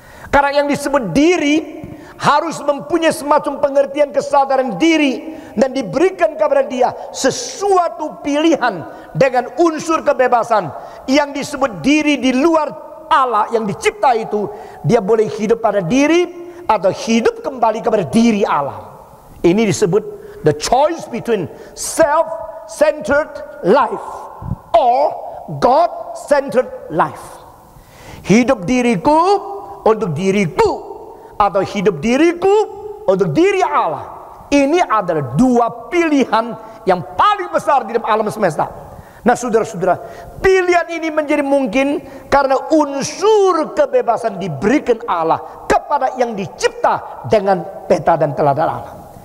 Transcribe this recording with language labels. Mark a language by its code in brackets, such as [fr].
[id] Karena yang disebut diri harus mempunyai semacam pengertian kesadaran diri dan diberikan kepada dia sesuatu pilihan dengan unsur kebebasan. Yang disebut diri di luar Allah yang dicipta itu, dia boleh hidup pada diri atau hidup kembali kepada diri Allah. Ini disebut [en] the choice between self-centered life or God-centered life. [id] Hidup diriku untuk diriku atau hidup diriku untuk diri Allah. Ini adalah dua pilihan yang paling besar di dalam alam semesta. Nah saudara-saudara, pilihan ini menjadi mungkin karena unsur kebebasan diberikan Allah kepada yang dicipta dengan peta dan teladan Allah.